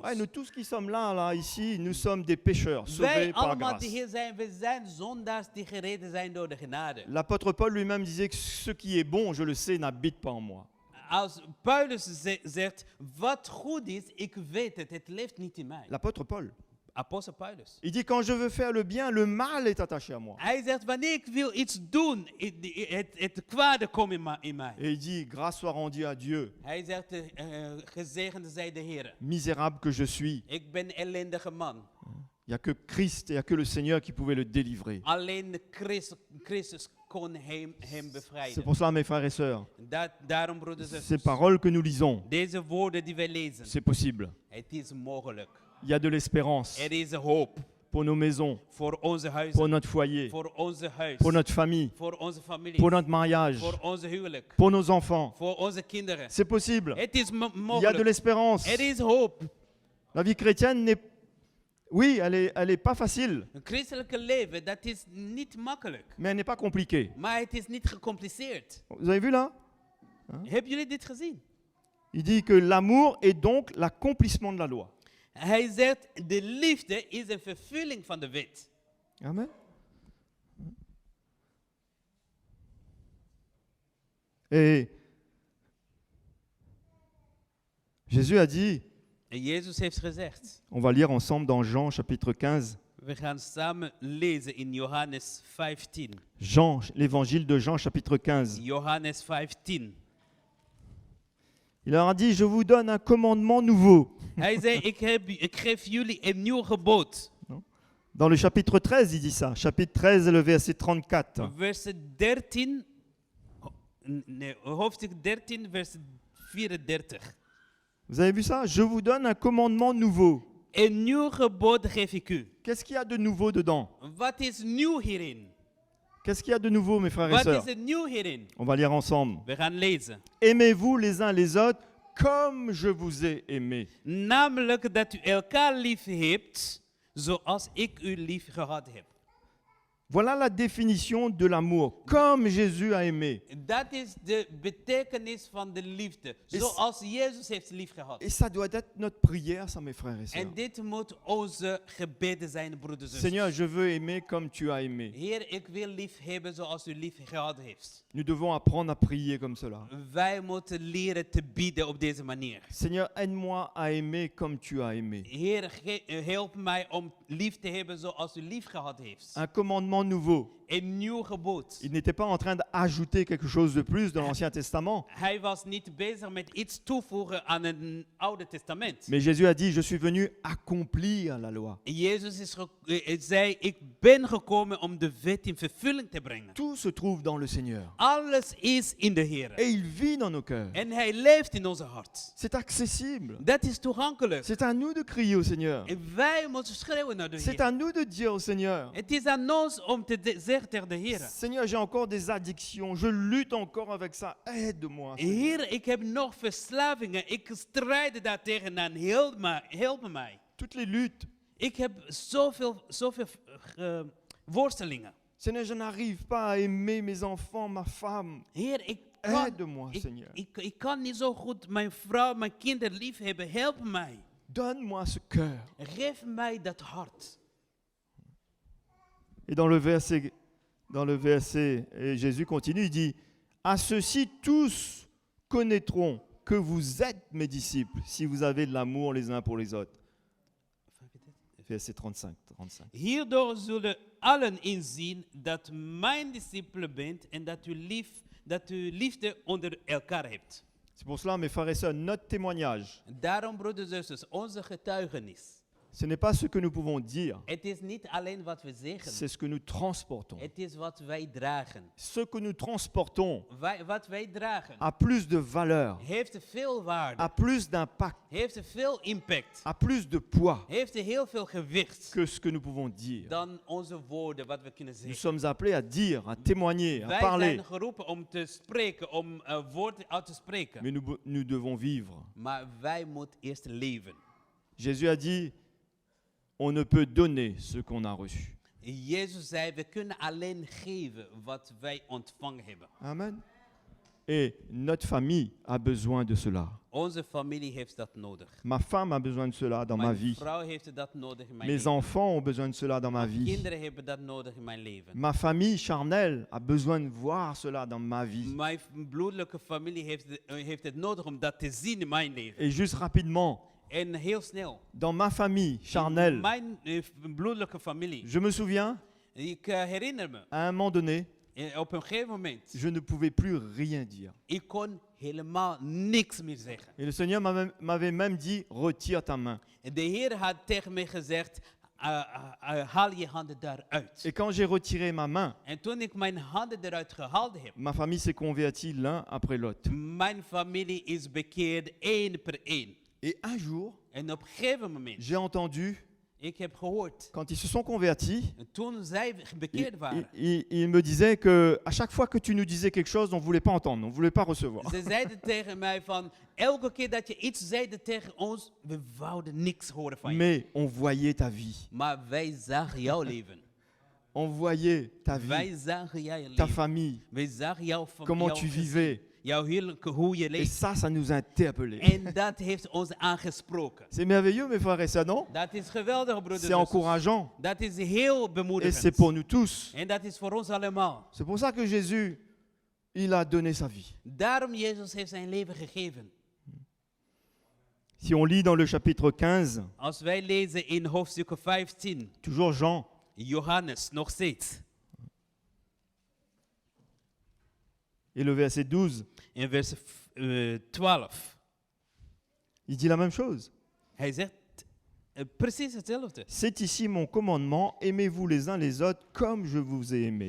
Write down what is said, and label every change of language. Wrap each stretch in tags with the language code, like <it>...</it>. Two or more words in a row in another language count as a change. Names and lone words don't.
<fr>Ouais, nous tous qui sommes là, ici, nous sommes des pécheurs, sauvés</fr> <nl>Wij</nl> <fr>par</fr> <nl>allemaal die</nl> <fr>grâce.</fr> <nl>hier zijn, we zijn zondaars die gereden zijn door de genade.</nl> <fr>L'apôtre Paul lui-même disait que ce qui est bon, je le sais, n'habite pas en moi.</fr> <nl>Als Paulus zegt, wat goed is, ik weet het, het leeft niet in mij.</nl> <fr>L'apôtre Paul.</fr> <nl>Apostel Paulus.</nl> <fr>Il dit, quand je veux faire le bien, le mal est attaché à moi.</fr> <nl>Hij zegt, wanneer ik wil iets doen, het kwade komt in mij.</nl> <fr>Et il dit, grâce soit rendue à Dieu,</fr> <nl>Hij zegt, gezegende zij de Heer.</nl> <fr>misérable que je suis.</fr> <nl>Ik ben ellendige man.</nl> <fr>Il n'y a que Christ et il n'y a que le Seigneur qui pouvait le délivrer.</fr> <nl>Alleen Christus kon hem</nl> <fr>C'est</fr> <nl>bevrijden.</nl> <fr>pour cela, mes frères et sœurs,</fr> <nl>Daarom, broeders en</nl> <fr>ces</fr> <nl>zusters,</nl> <fr>paroles que nous lisons,</fr> <nl>deze woorden die wij lezen,</nl> <fr>c'est possible.</fr> <nl>het is mogelijk.</nl> <fr>Il y a de l'espérance</fr> <nl>Er is hoop</nl> <fr>pour nos maisons,</fr> <nl>voor onze</nl> <fr>pour</fr> <nl>huizen,</nl> <fr>notre foyer,</fr> <nl>voor onze huis,</nl> <fr>pour notre famille,</fr> <nl>voor onze familie,</nl> <fr>pour notre mariage,</fr> <nl>voor onze huwelijk,</nl> <fr>pour nos enfants.</fr> <nl>voor onze kinderen.</nl> <fr>C'est possible.</fr> <nl>Het is</nl> <fr>Il y a de</fr> <nl>mogelijk.</nl> <fr>l'espérance.</fr> <nl>Er is hoop.</nl> <fr>La vie chrétienne n'est... Oui, elle est pas facile,</fr> <nl>Een christelijke leven, dat is niet makkelijk.</nl> <fr>mais elle n'est pas compliquée.</fr> <nl>Maar het is niet gecompliceerd.</nl> <fr>Vous avez vu là?</fr> <nl>Hebben jullie dit gezien?</nl> <fr>Il dit que l'amour est donc l'accomplissement de la loi.</fr> <nl>Hij zegt, de liefde is een vervulling van de wet.</nl> <fr>Amen. Et Jésus a dit,</fr> <nl>En Jezus heeft gezegd,</nl> <fr>on va lire ensemble dans Jean chapitre 15,</fr> <nl>we gaan samen lezen in Johannes 15.</nl> <fr>Jean, l'évangile de Jean chapitre 15.</fr> <nl>Johannes 15.</nl> <fr>Il leur a dit, je vous donne un commandement nouveau.</fr> <nl>Hij zei, ik geef jullie een nieuw gebod.</nl> <fr>Dans le chapitre 13, il dit ça. Chapitre 13, le verset 34.</fr> <nl>Vers 13, nee, hoofdstuk 13, vers 34.</nl> <fr>Vous avez vu ça? Je vous donne un commandement nouveau.</fr> <nl>Een nieuw gebod geef ik u.</nl> <fr>Qu'est-ce qu'il y a de nouveau dedans?</fr> <nl>Wat is nieuw hierin?</nl> <fr>Qu'est-ce qu'il y a de nouveau, mes frères et</fr> <nl>Wat</nl> <fr>sœurs?</fr> <nl>is er nieuw hierin?</nl> <fr>On va lire ensemble.</fr> <nl>We gaan lezen.</nl> <fr>Aimez-vous les uns les autres comme je vous ai aimé.</fr> <nl>Namelijk dat u elkaar lief hebt, zoals ik u lief gehad heb.</nl> <fr>Voilà la définition de l'amour, comme Jésus a aimé.</fr> <nl>Dat is de betekenis van de liefde. Is- Zoals Jezus heeft lief gehad.</nl> <fr>Et ça doit être notre prière, ça, mes frères et sœurs.</fr> <nl>En dit moet onze gebeden zijn, broeders en</nl> <fr>Seigneur,</fr> <nl>zusters.</nl> <fr>je veux aimer comme tu as aimé.</fr> <nl>Heer, ik wil lief hebben zoals u lief gehad heeft.</nl> <fr>Nous devons apprendre à prier comme cela.</fr> <nl>Wij moeten leren te bieden op deze manier.</nl> <fr>Seigneur, aide-moi à aimer comme tu as aimé.</fr> <nl>Heer, help mij om lief te hebben zoals u lief gehad heeft.</nl> <fr>Un commandement nouveau.</fr> <nl>Een nieuw gebod.</nl> <fr>Il n'était pas en train d'ajouter quelque chose de plus dans l'Ancien Testament.</fr> <nl>Hij was niet bezig met iets toevoegen aan het Oude Testament.</nl> <fr>Mais Jésus a dit, je suis venu accomplir la loi.</fr> <nl>Jezus zei, ik ben gekomen om de wet in vervulling te brengen.</nl> <fr>Tout se trouve dans le Seigneur.</fr> <nl>Alles is in de Heer.</nl> <fr>Et il vit dans nos cœurs.</fr> <nl>En hij leeft in onze hart.</nl> <fr>C'est accessible.</fr> <nl>Dat is toegankelijk.</nl> <fr>C'est à nous de crier au Seigneur.</fr> <nl>En wij moeten schreeuwen naar de</nl> <fr>C'est</fr> <nl>Heer.</nl> <fr>à nous de dire au Seigneur,</fr> <nl>Het is aan ons om te zeggen tegen de Heer.</nl> <fr>Seigneur, j'ai encore des addictions. Je lutte encore avec ça. Aide-moi. Seigneur.</fr> <nl>Heer, ik heb nog verslavingen. Ik strijd daar tegenaan. Help mij.</nl> <fr>Toutes les luttes.</fr> <nl>Ik heb zoveel worstelingen.</nl> <fr>Seigneur, je n'arrive pas à aimer mes enfants, ma femme.</fr> <nl>Heer,</nl> <fr>Aide-moi, Seigneur.</fr> <nl>ik kan niet zo goed mijn vrouw, mijn kinderen lief hebben. Help mij.</nl> <fr>Donne-moi ce cœur.</fr> <nl>Geef mij dat hart.</nl> <fr>Et dans le verset, et Jésus continue, il dit, à ceux-ci tous connaîtront que vous êtes mes disciples si vous avez de l'amour les uns pour les autres. Verset 35.</fr> <nl>Hierdoor zullen allen inzien dat mijn discipelen bent en dat u liefde onder elkaar hebt.</nl> <fr>C'est pour cela, mes frères et sœurs, notre témoignage,</fr> <nl>Daarom, broeders en zusters, onze getuigenis.</nl> <fr>ce n'est pas ce que nous pouvons dire,</fr> <nl>Het is niet alleen wat we zeggen.</nl> <fr>c'est ce que nous transportons.</fr> <nl>Het is wat wij dragen.</nl> <fr>Ce que nous transportons</fr> <nl>Wat wij dragen</nl> <fr>a plus de valeur,</fr> <nl>heeft veel waarde.</nl> <fr>a plus d'impact,</fr> <nl>Heeft veel impact.</nl> <fr>a plus de poids</fr> <nl>Heeft heel veel gewicht.</nl> <fr>que ce que nous pouvons dire.</fr> <nl>Dan onze woorden, wat we kunnen</nl> <fr>Nous</fr> <nl>zeggen.</nl> <fr>sommes appelés à dire, à témoigner, à</fr> <nl>Wij</nl> <fr>parler,</fr> <nl>zijn geroepen om te spreken, om woorden uit te spreken.</nl> <fr>mais nous devons vivre.</fr> <nl>Maar wij moeten eerst leven.</nl> <fr>Jésus a dit, on ne peut donner ce qu'on a reçu.</fr> <nl>Jezus zei, we kunnen alleen geven wat wij ontvangen hebben. Amen.</nl> <fr>Et notre famille a besoin de cela.</fr> <nl>Onze familie heeft dat nodig.</nl> <fr>Ma femme a besoin de cela dans ma</fr> <nl>Mijn</nl> <fr>vie.</fr> <nl>vrouw heeft dat nodig in mijn</nl> <fr>Mes</fr> <nl>leven.</nl> <fr>enfants ont besoin de cela dans ma</fr> <nl>Mijn</nl> <fr>vie.</fr> <nl>kinderen hebben dat nodig in mijn leven.</nl> <fr>Ma famille charnelle a besoin de voir cela dans ma vie.</fr> <nl>Mijn bloedelijke familie heeft het nodig om dat te zien in mijn leven.</nl> <fr>Et juste rapidement,</fr> <nl>En heel snel.</nl> <fr>dans ma famille</fr> <nl>In</nl> <fr>charnelle,</fr> <nl>mijn bloedelijke familie.</nl> <fr>je me souviens,</fr> <nl>Ik herinner me,</nl> <fr>à un moment donné,</fr> <nl>op een gegeven moment,</nl> <fr>je ne pouvais plus rien dire.</fr> <nl>ik kon helemaal niks meer zeggen.</nl> <fr>Et le Seigneur m'avait même dit, retire ta main.</fr> <nl>En de Heer had tegen mij gezegd, haal je handen daaruit.</nl> <fr>Et quand j'ai retiré ma main,</fr> <nl>En toen ik mijn handen eruit gehaald heb,</nl> <fr>ma famille s'est convertie l'un après l'autre.</fr> <nl>mijn familie is bekeerd één per één.</nl> <fr>Et un jour,</fr> <nl>En op een gegeven moment,</nl> <fr>j'ai entendu,</fr> <nl>ik heb gehoord,</nl> <fr>quand ils se sont convertis,</fr> <nl>toen zij bekeerd waren,</nl> <fr>ils me disaient que à chaque fois que tu nous disais quelque chose, on ne voulait pas entendre, on ne voulait pas recevoir.</fr> <nl>ze zeiden tegen mij van, elke keer dat je iets zeide tegen ons, we wouden niks horen van je.</nl> <fr>Mais on voyait ta vie.</fr> <nl>Maar wij zagen jouw leven.</nl> <fr>On voyait ta</fr> <nl>Wij</nl> <fr>vie,</fr> <nl>zagen jij</nl> <fr>ta</fr> <nl>leven.</nl> <fr>famille,</fr> <nl>Wij zagen jouw familie,</nl> <fr>comment tu vivais.</fr> <nl>jouw heerlijke hoe je</nl> <fr>Et</fr> <nl>leeft.</nl> <fr>ça, ça nous a interpellés.</fr> <nl>En dat heeft ons aangesproken.</nl> <fr>C'est merveilleux, mes frères et sœurs, non?</fr> <nl>Dat is geweldig, broeders</nl> <fr>C'est</fr> <nl>en zusters.</nl> <fr>encourageant.</fr> <nl>Dat is heel</nl> <fr>Et c'est</fr> <nl>bemoedigend.</nl> <fr>pour nous tous.</fr> <nl>En dat is voor ons allemaal.</nl> <fr>C'est pour ça que Jésus, il a donné sa vie.</fr> <nl>Daarom Jezus heeft zijn leven gegeven.</nl> <fr>Si on lit dans le chapitre 15,</fr> <nl>Als wij lezen in hoofdstuk 15,</nl> <fr>toujours Jean,</fr> <nl>Johannes nog steeds,</nl> <fr>et le verset 12,</fr> <nl>in vers 12.</nl> <fr>il dit la même chose.</fr> <nl>Hij zegt precies hetzelfde.</nl> <fr>C'est ici mon commandement, aimez-vous les uns les autres comme je vous ai aimé.</fr>